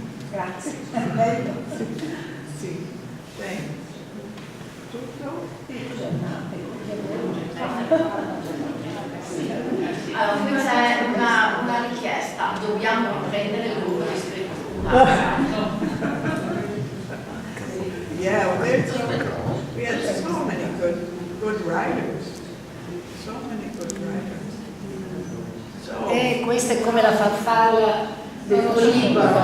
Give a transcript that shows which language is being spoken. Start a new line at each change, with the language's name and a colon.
Italian: Grazie, è bello. Sì,
English: thanks.
Italian: Tutto? Allora, qui c'è una richiesta, dobbiamo prendere il gruppo di scrittura.
English: Yeah, we had so many good writers. So many good writers. So,
Italian: E questa è come la farfalla del tuo libro.